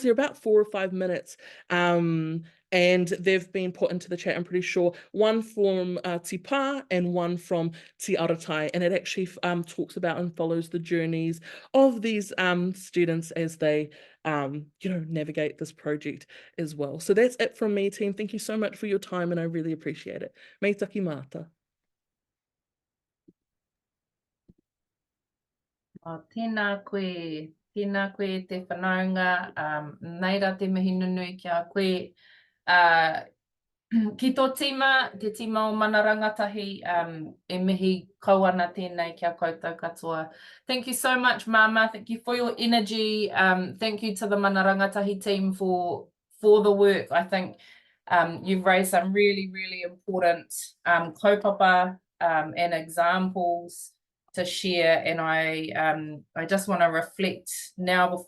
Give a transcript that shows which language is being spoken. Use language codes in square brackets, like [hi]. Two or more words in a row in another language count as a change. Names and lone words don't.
[en] They're about 4 or 5 minutes. And they've been put into the chat, I'm pretty sure, one from Te Pā and one from Te Tiriti, and it actually talks about and follows the journeys of these students as they navigate this project as well. So that's it from me, team. Thank you so much for your time, and I really appreciate it. [mi] Me taki mata. Tēnā koe te whanaunga, neira te mihi nunui kia koe. Ki tō tima, te tima o Mana Rangatahi, e mihi kauana tēnei kia koutou katoa. [en] Thank you so much, Mama. Thank you for your energy. Thank you to the Mana Rangatahi team for the work. I think you've raised some really, really important kaupapa and examples to share, and I just want to reflect now before